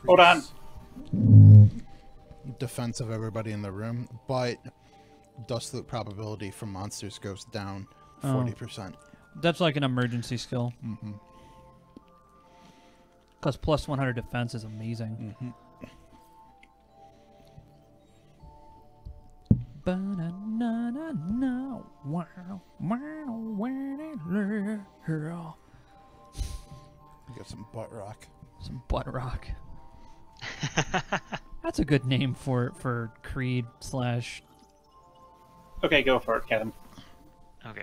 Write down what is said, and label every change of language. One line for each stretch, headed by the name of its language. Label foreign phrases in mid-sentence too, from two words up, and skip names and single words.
English: Hold on. Defense of everybody in the room, but dust loot probability from monsters goes down 40%. That's like an emergency skill. Mm-hmm. Because plus 100 defense is amazing. Mm-hmm. Ba-na-na-na-na. Wow. Wow. Wow. Get some butt rock. Some butt rock. That's a good name for Creed slash Okay, go for it, Kevin. Okay.